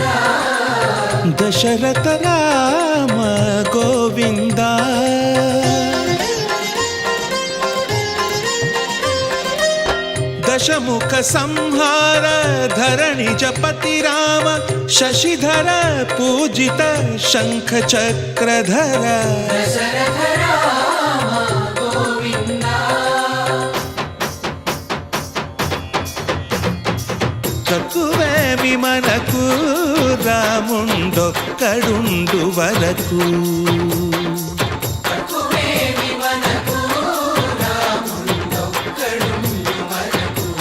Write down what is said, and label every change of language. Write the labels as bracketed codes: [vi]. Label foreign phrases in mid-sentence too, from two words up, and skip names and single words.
[kn] ದಶರಥ ರಾಮ ಗೋವಿಂದ ದಶಮುಖ ಸಂಹಾರ ಧರಣಿ ಜಪತಿ ರಾಮ ಶಶಿಧರ ಪೂಜಿತ ಶಂಖ ಚಕ್ರಧರ ದಶರಥ ರಾಮ ಗೋವಿಂದ [te] తక్కువే విమనకు రాముండొక్కడుండు వరకు తక్కువేమి మనకు రాముండొక్కడుండు వరకు